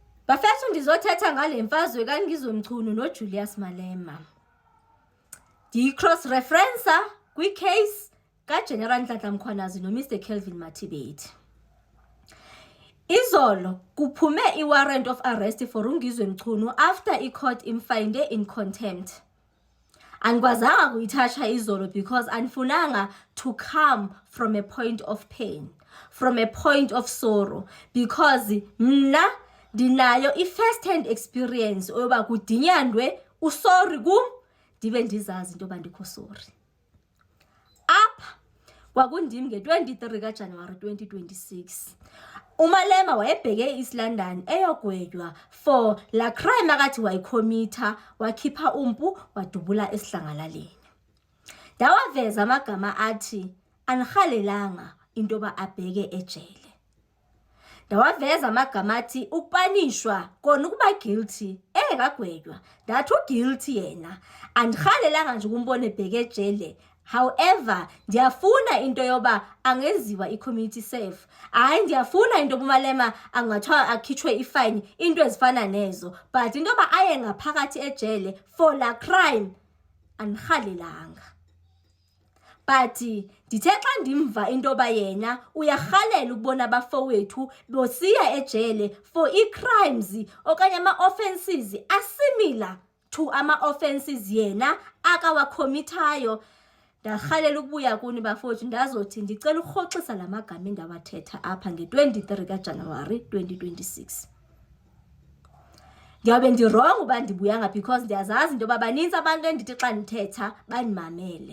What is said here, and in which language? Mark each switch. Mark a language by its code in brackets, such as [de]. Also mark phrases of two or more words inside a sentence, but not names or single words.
[xh] Bafethu ndizothetha ngale mfazwe kaNgizwe Mchunu noJulius Malema. Di- [en] cross referencer [xh] kwi-case kaGeneral Nhlanhla Mkhwanazi noMr Kelvin Mathibedi. Izolo kuphume i- [en] warrant of arrest for [xh] uNgizwe Mchunu after i-court imfinde [en] in contempt. [xh] Angikwazanga kuyithatha izolo because andifunanga [en] to come from a point of pain, from a point of sorrow, [xh] because mna dinayo i- [en] first hand experience [xh] oyoba kudinyandwe usorry kum ndibe ndizazi into bandikho sorry. Apha kwakundim nge-23 kaJanuwari 2026. uMalema wayebheke e-East London eyogwedwa for la crime akathi wayikhomitha wakhipha umpu wadubula esidlangalaleni. Ndawaveza amagama athi anihalelanga into ba abheke ejele. Ndawaveza amagama athi ukupanishwa kona ukuba guilty engagwedwa ndathi guilty yena andihalelanga nje ukumbone ebheke ejele. However, ndiyafuna into yoba angeziwa i- [en] community safe. [xh] Hayi ndiyafuna into uMalema angathiwa akhitshwe ifine into ezifana nezo, but into yoba aye ngaphakathi ejele for la crime anihalelanga. But ndithe xa ndimva into yoba yena uyarhalela ukubona abafowethu bosiya ejele for i-crimes okanye ama-offences [en] asimilar to [xh] ama-offences yena akawakhomithayo. Ndarhalela ukubuya kuni bafowethu ndazothi ndicela urhoxisa la magama endawathetha apha nge-23 kaJanuwari 2026. Ndiyabe ndirong uba ndibuyanga because ndiyazazi into yoba baninzi abantu endithi xa ndithetha bandimamele.